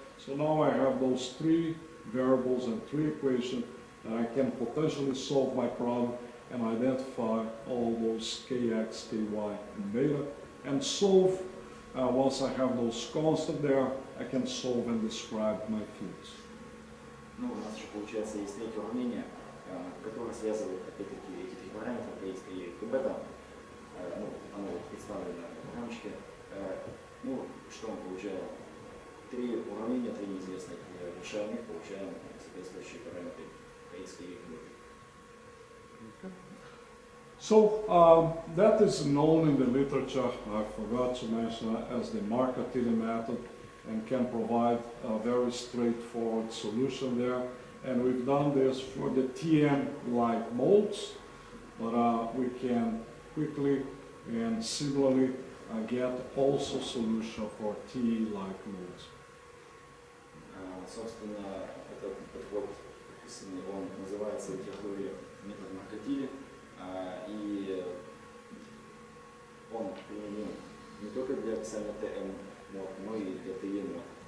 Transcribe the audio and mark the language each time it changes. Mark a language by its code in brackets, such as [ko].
[en] So now I have those three variables and three equations that I can potentially solve my problem and identify all those kx, ky, and beta, and solve, once I have those constants there, I can solve and describe my fields. [ru] Ну, у нас еще получается есть третье уравнение, которое связывает опять-таки эти три параметра, kx, ky и бета. Ну, оно представлено в рамочке. Ну, что мы получаем? Три уравнения, три неизвестных. Решаем их, получаем соответствующие параметры kx, ky и бета. [en] So that is known in the literature, I forgot to mention, as the Markatili method, and can provide a very straightforward solution there. And we've done this for the TM-like modes, but we can quickly and similarly get also solution for TE-like modes. [ru] Собственно, этот подход, он называется в литературе метод Маркатили, и он применим не только для описания ТМ-мод, но и для ТЕ-мод.